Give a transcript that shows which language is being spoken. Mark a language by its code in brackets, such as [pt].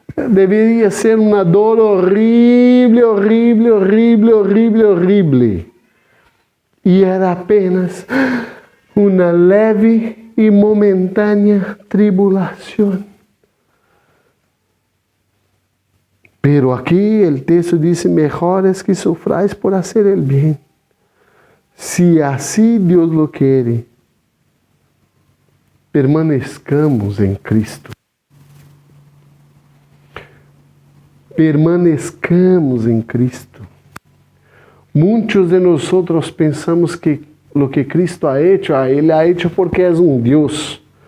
[pt] Deveria ser uma dor horrível, horrível, horrível, horrível, horrível. E era apenas uma leve e momentânea tribulação. [es] Pero [pt] aqui o texto diz: [es] mejor es que sufrais por hacer el bien. [pt] Se assim Deus [es] lo quiere, permanezcamos [pt] em Cristo. [es] Permanezcamos [pt] em Cristo. Muitos de nós pensamos que o que Cristo [es] ha hecho, [pt] Ele ha hecho porque é Deus.